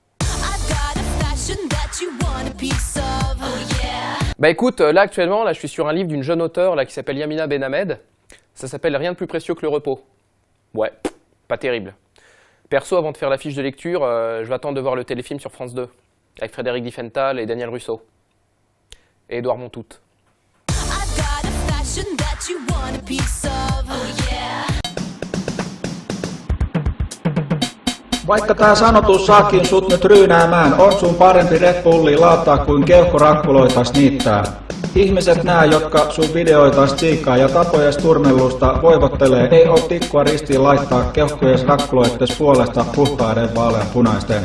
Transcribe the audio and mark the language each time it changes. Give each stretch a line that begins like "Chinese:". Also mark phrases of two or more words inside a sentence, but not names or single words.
French: Bah écoute, là actuellement, là, je suis sur un livre d'une jeune auteure là, qui s'appelle Yamina Benhamed. Ça s'appelle Rien de plus précieux que le repos. Ouais, pas terrible. Perso, avant de faire la fiche de lecture, je vais attendre de voir le téléfilm sur France 2, avec Frédéric Diffenthal et Daniel Russo. Et Édouard Montout.
Finnish: Vaikka tää sanotus saakin sut nyt ryynäämään, on sun parempi Red Bullia laattaa kuin keuhkorakkuloitas niittää. Ihmiset nää, jotka sun videoitas tsiikkaa ja tapojes turmellusta voivottelee, ei oo tikkua ristiin laittaa keuhkojes rakkuloittes puolesta puhtaiden vaaleanpunaisten.